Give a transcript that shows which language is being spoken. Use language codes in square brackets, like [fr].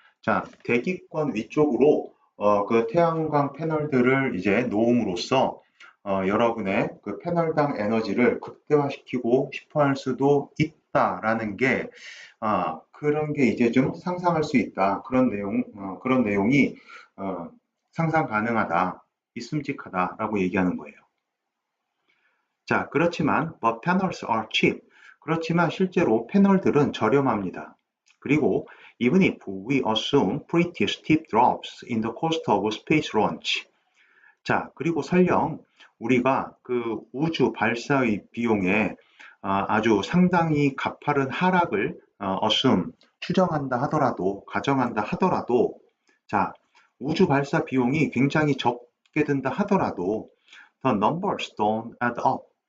[ko] 자, 대기권 위쪽으로 그 태양광 패널들을 이제 놓음으로써 여러분의 그 패널당 에너지를 극대화시키고 싶어 할 수도 있다라는 게 그런 게 이제 좀 상상할 수 있다. 그런 내용이 상상 가능하다, 있음직하다라고 얘기하는 거예요. 자, 그렇지만 [en] but panels are cheap. [ko] 그렇지만 실제로 패널들은 저렴합니다. [en] 그리고 even if we assume pretty steep drops in the cost of space launch. [ko] 자, 그리고 설령 우리가 그 우주 발사의 비용에 아주 상당히 가파른 하락을 assume, 가정한다 하더라도, 자, 우주 발사 비용이 굉장히 적게 든다 하더라도 [en] the numbers don't add up.